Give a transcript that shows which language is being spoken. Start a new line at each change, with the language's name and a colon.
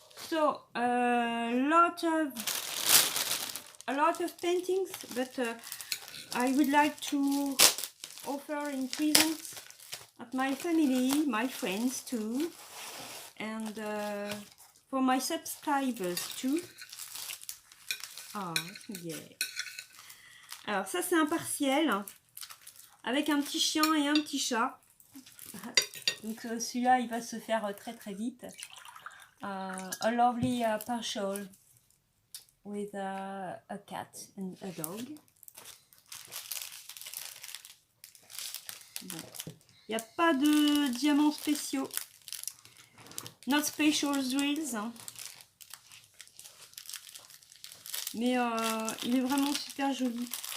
English: So a lot of paintings, but I would like to offer in presents at my family, my friends too, and for my subscribers too. Ah, yeah.
French: Alors ça c'est un partiel avec un petit chien et un petit chat. Donc celui-là il va se faire très vite.
English: A lovely partial with a cat and a dog.
French: Bon. Il n'y a pas de diamants spéciaux.
English: Not special drills.
French: Hein. Mais il est vraiment super joli.